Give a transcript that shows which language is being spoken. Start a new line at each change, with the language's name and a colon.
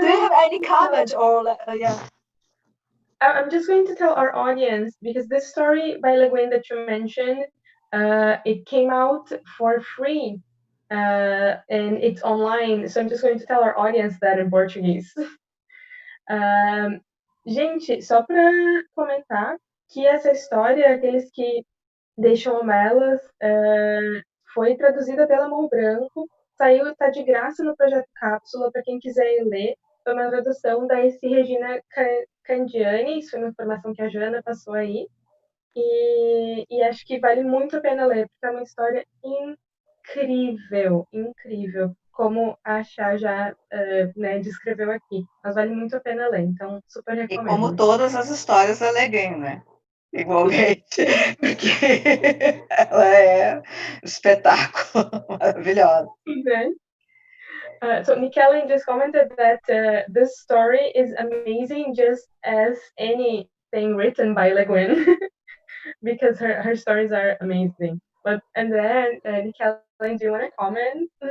English: do you have any comment or yeah? I'm just going to tell our audience, because this story by Le Guin that you mentioned, it came out for free, and it's online. So I'm just going to tell our audience that in Portuguese.
Portuguese: Gente, só para comentar que essa história, aqueles que deixam elas, foi traduzida pela Mão Branco, saiu, tá de graça no projeto Cápsula para quem quiser ler. Foi uma tradução da esse Regina Candiani, isso foi uma informação que a Jana passou aí. E acho que vale muito a pena ler, porque é uma história incrível, incrível, como a Xia já descreveu aqui. Mas vale muito a pena ler, então super E recomendo. como todas as histórias da Le Guin, né? Igualmente, porque ela é um espetáculo maravilhosa. Né?
English: So Nikelen just commented that this story is amazing, just as anything written by Le Guin, because her stories are amazing. But and then Nikelen, do you want to comment?